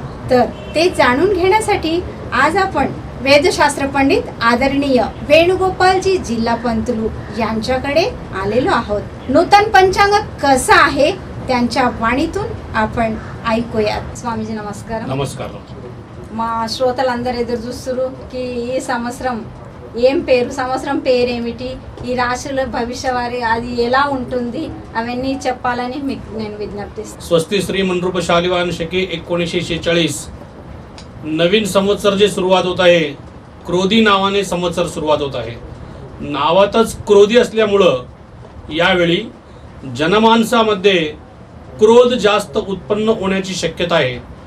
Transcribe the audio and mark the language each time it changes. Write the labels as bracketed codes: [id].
[mr] तर ते जाणून घेण्यासाठी आज आपण वेदशास्त्र पंडित आदरणीय वेणुगोपालजी जिल्हा पंतलू यांच्याकडे आलेलो आहोत। नूतन पंचांग कसं आहे त्यांच्या वाणीतून आपण ऐकूयात। स्वामीजी नमस्कार। [te] నమస్కారం। మా శ్రోతలందరూ ఎదురు చూస్తున్నారు కి ఈ సంవత్సరం ఏం పేరు, సంవత్సరం పేరేమిటి, ఈ రాశుల భవిష్యవారి అది ఎలా ఉంటుంది అవన్నీ చెప్పాలని మీకు నేను విజ్ఞప్తిస్తాను। [mr] स्वस्ती श्री मनरूप शालिवान शके 1946 नवीन संवत्सर जे सुरुवात होत आहे, क्रोधी नावाने संवत्सर सुरुवात होत आहे। नावातच क्रोधी असल्यामुळं यावेळी जनमानसामध्ये क्रोध जास्त उत्पन्न होण्याची शक्यता आहे।